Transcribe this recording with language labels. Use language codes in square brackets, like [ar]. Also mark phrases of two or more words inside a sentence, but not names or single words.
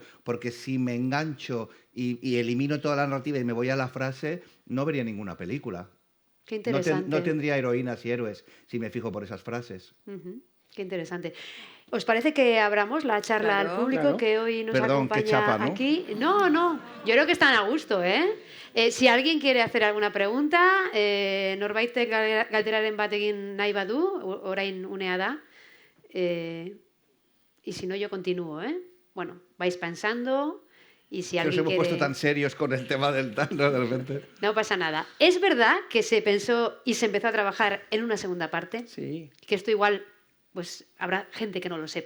[es] Porque si me engancho y elimino toda la narrativa y me voy a la frase, no vería ninguna película. Qué No, interesante. no tendría heroínas y héroes si me fijo por esas frases. Ujú, qué interesante. ¿Os parece que abramos la charla Claro, al público claro. que hoy nos Perdón, qué acompaña chapa, ¿no? aquí? No, no, yo creo que están a gusto, ¿eh? Si alguien quiere hacer alguna pregunta, [eu] norbaitek galderaren bat egin nahi badu, orain unea da, [es] y si no yo continúo, ¿eh? Bueno, vais pensando y si Que nos alguien hemos quiere... puesto tan serios con el tema del tal, ¿no? De repente. No pasa nada. Es verdad que se pensó y se empezó a trabajar en una segunda parte, sí. que esto igual, pues habrá gente que no lo sepa.